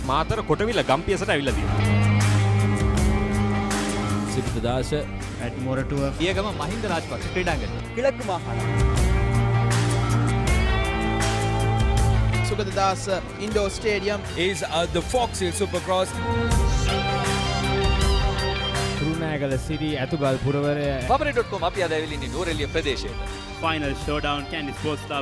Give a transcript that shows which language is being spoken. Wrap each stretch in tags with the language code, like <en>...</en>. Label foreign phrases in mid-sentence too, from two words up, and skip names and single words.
<si>මාතර කොටවිල ගම්පියසට ඇවිල්ලා තියෙනවා. සිද්ධාශ</si> <en>at Moratua</en> <si>පියගම මහින්ද රාජපක්ෂ ක්‍රීඩාංගණය.</si> <ta>கிழக்கு மாகாணம் சுகததாஸ் இண்டோர் ஸ்டேடியம்</ta> <en>is the Fox Hill Supercross.</en> <si>තුරුණෑගල සිරි ඇතුගල් පුරවරය Papare.com අපි අද ඇවිල්ලා ඉන්නේ නෝරෙලිය ප්‍රදේශයට.</si> <en>Final showdown Candy Sports Club.</en>